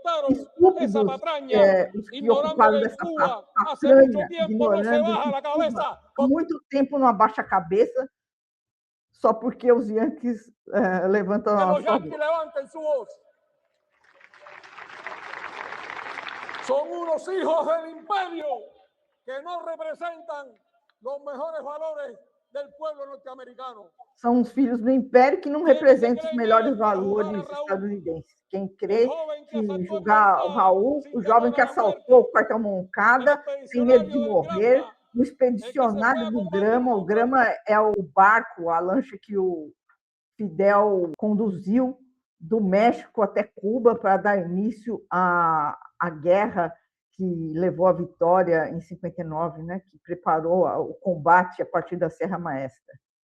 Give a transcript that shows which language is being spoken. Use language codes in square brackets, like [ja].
[pt] Estúpidos os que ocuparam dessa patrulha, ignorando que Cuba, há muito tempo não abaixa a cabeça, só porque os Yankees levantam a sua voz. [es] Son unos hijos del imperio que no representan los mejores valores del pueblo norteamericano. [pt] São os filhos do Império que não representam os melhores valores estadunidenses. Quem crê que julgar o Raul, o jovem que assaltou o quartel Moncada, sem medo de morrer, o expedicionário do Grama. O Grama é o barco, a lancha que o Fidel conduziu do México até Cuba para dar início à guerra que levou à vitória em 59, né, que preparou o combate a partir da Serra Maestra.